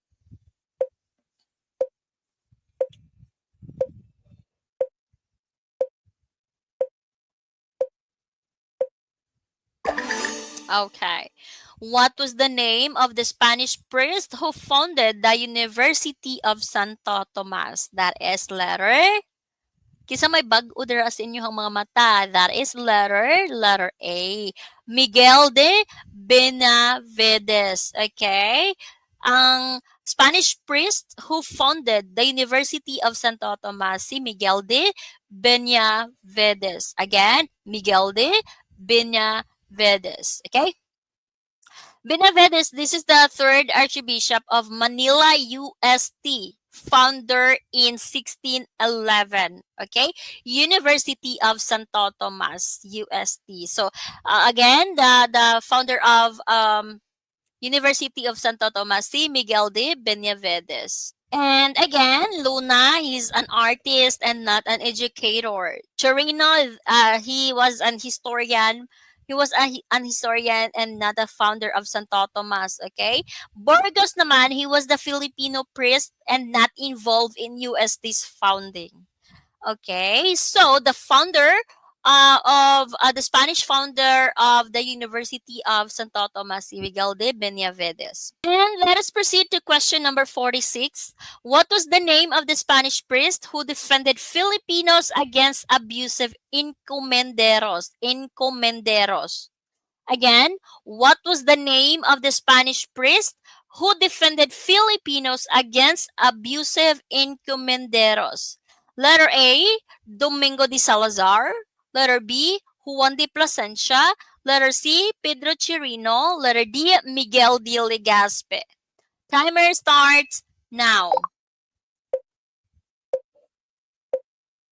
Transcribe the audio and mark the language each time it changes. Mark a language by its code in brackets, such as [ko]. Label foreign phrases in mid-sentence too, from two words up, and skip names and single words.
[en] Okay. What was the name of the Spanish priest who founded the University of Santo Tomas? That is letter. [hil] Kisa may bag-o dira sa inyong mga mata. [en] That is letter A. Miguel de Benavides. Okay? Ang Spanish priest who founded the University of Santo Tomas, si Miguel de Benavides. Again, Miguel de Benavides. Okay? Benavides, this is the third Archbishop of Manila, UST, founder in 1611. Okay, University of Santo Tomas, UST. So again, the founder of University of Santo Tomas, si Miguel de Benavides. And again, Luna, he's an artist and not an educator. Chirino, he was an historian. He was an historian and not a founder of Santo Tomas, okay? Burgos naman, he was the Filipino priest and not involved in UST's founding. Okay, so the founder of the Spanish founder of the University of Santo Tomas, Miguel de Benavides. And let us proceed to question number 46. What was the name of the Spanish priest who defended Filipinos against abusive encomenderos? Encomenderos. Again, what was the name of the Spanish priest who defended Filipinos against abusive encomenderos? Letter A, Domingo de Salazar. Letter B, Juan de Plasencia. Letter C, Pedro Chirino. Letter D, Miguel de Legazpi. Timer starts now.